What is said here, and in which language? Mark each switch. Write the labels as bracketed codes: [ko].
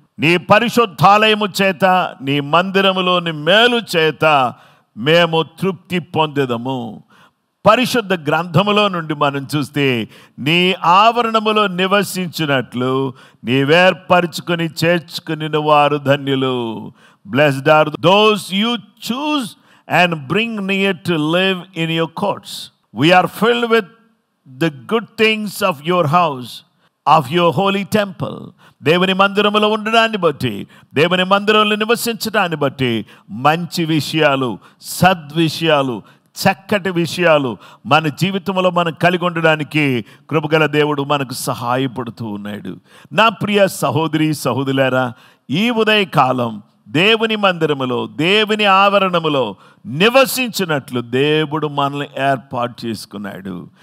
[te] నీ పరిశుద్ధాలయము చేత, నీ మందిరములోని మేలు చేత మేము తృప్తి పొందెదము. పరిశుద్ధ గ్రంథములో నుండి మనం చూస్తే, నీ ఆవరణములో నివసించినట్లు నీవేర్పరచుకుని చేర్చుకుని వారు ధన్యులు. [en] Blessed are those you choose and bring near to live in your courts. We are filled with the good things of your house, of your holy temple. [te] దేవుని మందిరములో ఉండడాన్ని బట్టి, దేవుని మందిరంలో నివసించడాన్ని బట్టి మంచి విషయాలు, సద్విషయాలు, చక్కటి విషయాలు మన జీవితంలో మనం కలిగి ఉండడానికి కృపగల దేవుడు మనకు సహాయపడుతూ ఉన్నాడు. నా ప్రియ సహోదరి సహోదరులారా, ఈ ఉదయకాలం దేవుని మందిరములో, దేవుని ఆవరణములో నివసించినట్లు దేవుడు మనల్ని ఏర్పాటు చేసుకున్నాడు.